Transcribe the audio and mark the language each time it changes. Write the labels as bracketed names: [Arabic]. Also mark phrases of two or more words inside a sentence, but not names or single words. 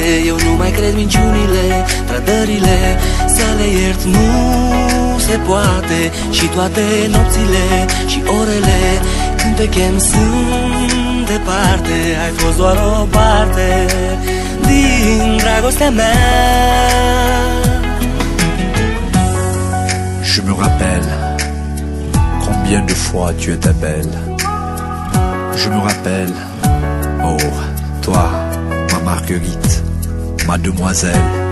[Romanian] Eu nu mai cred minciunile, trădările, să le iert nu se poate. Și toate nopțile și orele când te chem sunt departe. Ai fost doar o parte din dragostea mea. [French] Je me rappelle combien de fois tu étais belle. Je me rappelle, oh, toi, ma Marguerite, ma demoiselle.